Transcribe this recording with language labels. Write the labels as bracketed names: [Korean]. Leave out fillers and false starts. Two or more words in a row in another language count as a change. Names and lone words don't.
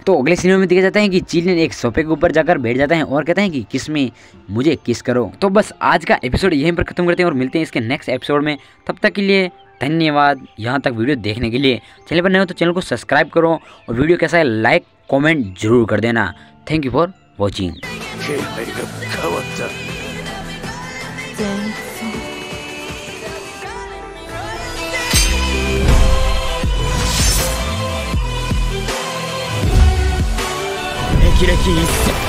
[Hindi] तो अगले सीन में देखा जाता है कि चिलियन एक सोफे के ऊपर जाकर बैठ जाता है और कहता है कि किस में मुझे किस करो। तो बस आज का एपिसोड यहीं पर खत्म करते हैं और मिलते हैं इसके नेक्स्ट एपिसोड में। तब तक के लिए धन्यवाद यहाँ तक वीडियो देखने के लिए। चैनल पर नए हो तो चैनल को सब्सक्राइब करो और वीडियो कैसा है [English] like comment [Hindi] जरूर कर देना। [English] thank you for watching. [Japanese] 気配が変わった。前奏霹靂一閃